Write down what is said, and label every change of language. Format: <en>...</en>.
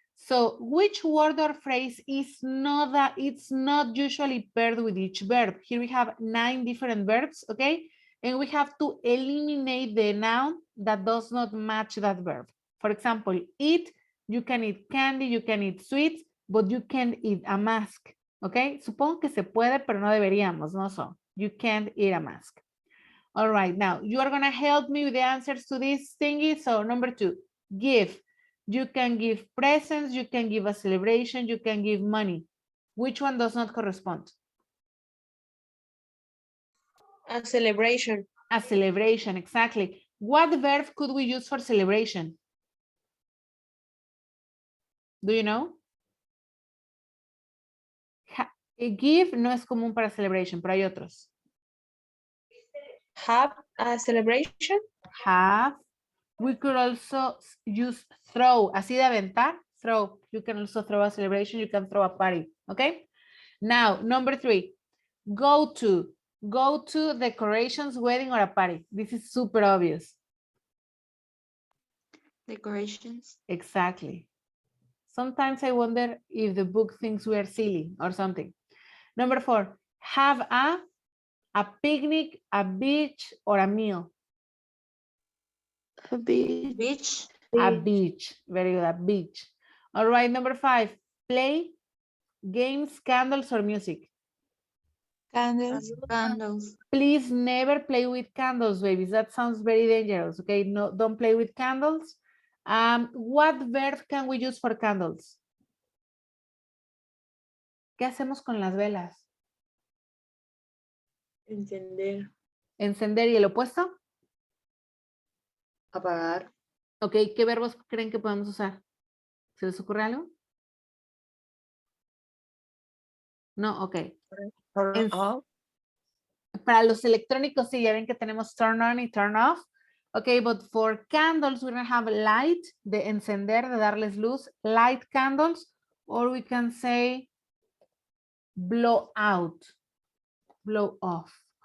<en>So which word or phrase is not that it's not usually paired with each verb? Here we have 9 different verbs, okay? And we have to eliminate the noun that does not match that verb. For example, eat, you can eat candy, you can eat sweets, but you can't eat a mask, okay?</en> <es>Supongo que se puede, pero no deberíamos, no so.</es> <en>You can't eat a mask. All right, now you are gonna help me with the answers to this thingy. So number 2, give. You can give presents, you can give a celebration, you can give money. Which one does not correspond? A celebration. A celebration, exactly. What verb could we use for celebration? Do you know?</en> <es>Give no es común para celebration, pero hay otros.</es> <en>Have a celebration. Have. We could also use throw,</en> <es>así de aventar,</es> <en>throw. You can also throw a celebration, you can throw a party, okay? Now, number 3, go to. Go to decorations, wedding, or a party. This is super obvious. Decorations. Exactly. Sometimes I wonder if the book thinks we are silly or something. Number 4, have a picnic, a beach, or a meal. A beach. Beach. A beach. Very good, a beach. All right, number 5, play, games, candles, or music. Candles. Candles. Please never play with candles, babies. That sounds very dangerous, okay? No, don't play with candles. What verb can we use for candles?</en> <es>¿Qué hacemos con las velas? Encender. Encender, y el opuesto. Apagar. Ok, ¿qué verbos creen que podemos usar? ¿Se les ocurre algo? No, ok.</es> <en>Turn off.</en> <es>Para los electrónicos, sí, ya ven que tenemos turn on y turn off.</es> <en>Ok, but for candles, we're going to have light,</en> <es>de encender, de darles luz,</es> <en>light candles, or we can say blow out, blow off.</en>